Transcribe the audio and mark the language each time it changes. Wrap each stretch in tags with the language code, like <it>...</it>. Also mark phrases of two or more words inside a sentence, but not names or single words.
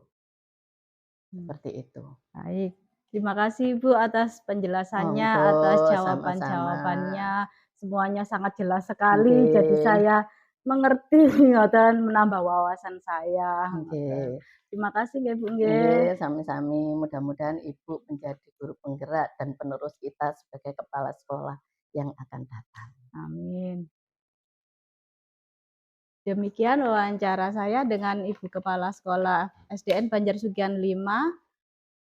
<id>Seperti itu. Baik, terima kasih Ibu atas penjelasannya, Monggo, atas sama-sama. jawaban-jawabannya. Semuanya sangat jelas sekali, Nggih. jadi saya mengerti dan menambah wawasan saya. Nggih. Terima kasih nggih Bu nggih.</id> <jv>Nggih, sami-sami.</jv> <id>Mudah-mudahan Ibu menjadi guru penggerak dan penerus kita sebagai kepala sekolah yang akan datang. Amin. Demikian wawancara saya dengan Ibu Kepala Sekolah SDN Banjarsugihan 5.</id>